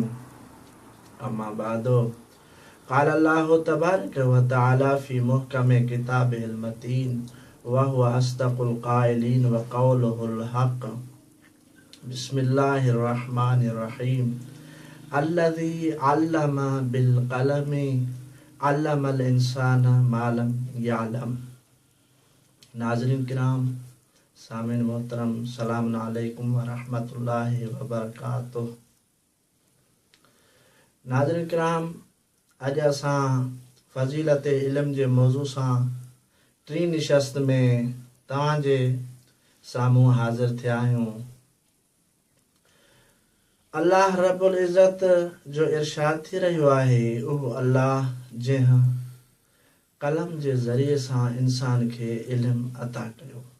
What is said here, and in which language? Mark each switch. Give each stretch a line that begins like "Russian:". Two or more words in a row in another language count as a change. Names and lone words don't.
Arabic: أما بعد قال الله تبارك وتعالى في محكم كتابه المتين وهو أصدق القائلين وقوله الحق. بسم الله الرحمن الرحيم الذي علم بالقلم علم الإنسان ما لم يعلم.
Sindhi: नाज़रीन किराम, सामिन मोहतरम,
Arabic: سلام عليكم ورحمة الله وبركاته.
Sindhi: नाज़रीन किराम, अॼु असां फ़ज़ीलत इल्म जे मौज़ू सां टी निशस्त में तव्हांजे साम्हूं हाज़िर थिया आहियूं।
Arabic: الله رب العزة
Sindhi: जो इरशाद थी रहियो आहे, उहो अल्लाह जंहिं कलम जे ज़रिए सां इंसान खे इल्म अता कयो।